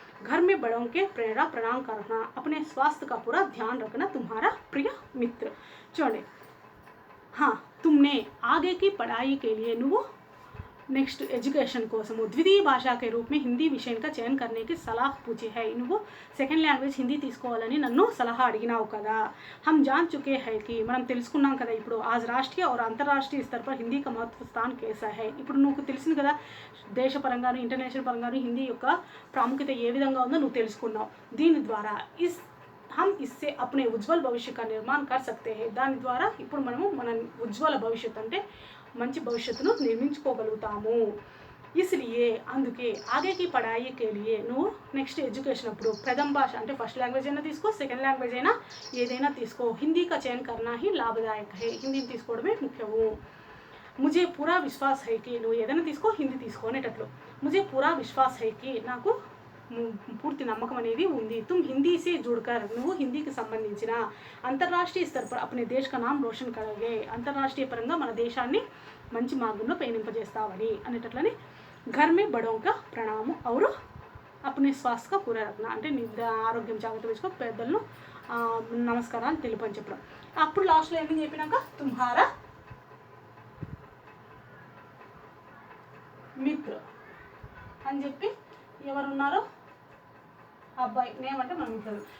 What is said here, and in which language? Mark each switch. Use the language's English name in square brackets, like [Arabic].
[Hindi] घर में बड़ों के प्रेरणा प्रदान करना, अपने स्वास्थ्य का पूरा ध्यान रखना, तुम्हारा प्रिय मित्र। चलो, हाँ, तुमने आगे की पढ़ाई के लिए [Telugu] నెక్స్ట్ ఎడ్యుకేషన్ కోసము ద్వితీయ భాష [Hindi] के रूप में हिंदी विषय का चयन करने की सलाह पूछी है। [Telugu] నువ్వు సెకండ్ లాంగ్వేజ్ హిందీ తీసుకోవాలని నన్ను సలహా అడిగినావు కదా। [Hindi] हम जान चुके हैं कि [Telugu] మనం తెలుసుకున్నాం కదా ఇప్పుడు [Hindi] आज राष्ट्रीय और अंतर्राष्ट्रीय स्तर पर हिंदी का महत्व स्थान कैसा है। [Telugu] ఇప్పుడు నువ్వు తెలిసింది కదా దేశపరంగాను ఇంటర్నేషనల్ పరంగాను హిందీ యొక్క ప్రాముఖ్యత ఏ విధంగా ఉందో నువ్వు తెలుసుకున్నావు। దీని ద్వారా [Hindi] हम इससे अपने उज्जवल भविष्य का निर्माण कर सकते हैं। [Telugu] దాని ద్వారా ఇప్పుడు మనము మన ఉజ్వల భవిష్యత్తు అంటే మంచి భవిష్యత్తును నిర్మించుకోగలుగుతాము। [Hindi] इसलिए [Telugu] అందుకే [Hindi] आगे की पढ़ाई के लिए [Telugu] నువ్వు నెక్స్ట్ ఎడ్యుకేషన్ అప్పుడు ప్రథమ భాష అంటే ఫస్ట్ లాంగ్వేజ్ అయినా తీసుకో, సెకండ్ లాంగ్వేజ్ అయినా ఏదైనా తీసుకో, [Hindi] हिंदी का चयन करना ही लाभदायक है। [Telugu] హిందీని తీసుకోవడమే ముఖ్యము। [Hindi] मुझे पूरा विश्वास है कि [Telugu] నువ్వు ఏదైనా తీసుకో, హిందీ తీసుకో అనేటట్లు मुझे पूरा विश्वास है कि నాకు పూర్తి నమ్మకం అనేది ఉంది। [Hindi] तुम हिंदी से जुड़कर [Telugu] నువ్వు హిందీకి సంబంధించిన అంతర్రాష్ట్రీయ [Hindi] स्तर पर अपने देश का नाम रोशन करोगे। [Telugu] అంతర్రాష్ట్రీయ పరంగా మన దేశాన్ని మంచి మార్గంలో పయనింపజేస్తావని అనేటట్లని [Hindi] घर में बड़ों का प्रणाम और अपने स्वास्थ्य का पूरा रखना [Telugu] అంటే ఆరోగ్యం జాగ్రత్త తీసుకో, పెద్దలను నమస్కారాలు తెలుపని చెప్పడం। అప్పుడు లాస్ట్లో ఏమని చెప్పినాక [Hindi] తుమ్హారా మిత్ర [Telugu] అని చెప్పి ఎవరున్నారో అబ్బాయి నేమ్ అంటే మనం మిత్రుడు।